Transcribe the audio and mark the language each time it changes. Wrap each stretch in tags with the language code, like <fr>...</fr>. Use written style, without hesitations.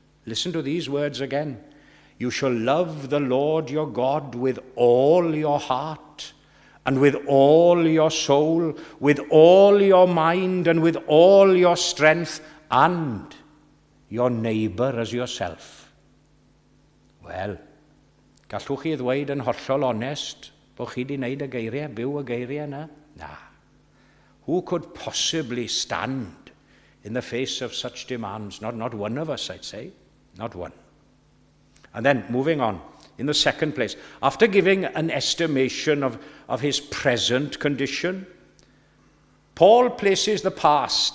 <en>Listen to these words again. You shall love the Lord your God with all your heart, and with all your soul, with all your mind, and with all your strength, and your neighbour as yourself.</en> <cy>Wel, gallwch chi ddweud yn hollol onest bod chi wedi wneud y geiriau, byw y geiriau yna? Na.</cy> <en>Who could possibly stand in the face of such demands? Not one of us, I'd say. Not one. And then, moving on, in the second place, after giving an estimation of his present condition, Paul places the past.</en>